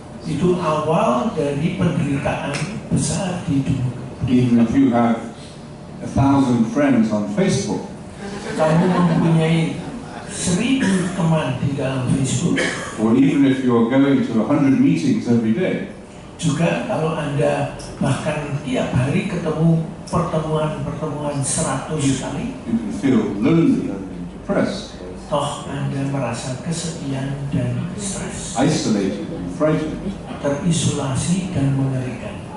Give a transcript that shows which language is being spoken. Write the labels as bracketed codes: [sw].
[id] Itu awal dari penderitaan besar di dunia. [en] Even if you have 1,000 friends on Facebook, [id] kamu mempunyai 1.000 teman di dalam Facebook, [en] or even if you are going to 100 meetings every day, [id] juga kalau Anda bahkan tiap hari ketemu pertemuan 100 kali, [en] you can feel lonely and depressed, [id] toh Anda merasa kesepian dan stres, [en] isolated and frightened. [id] Terisolasi dan mengerikan.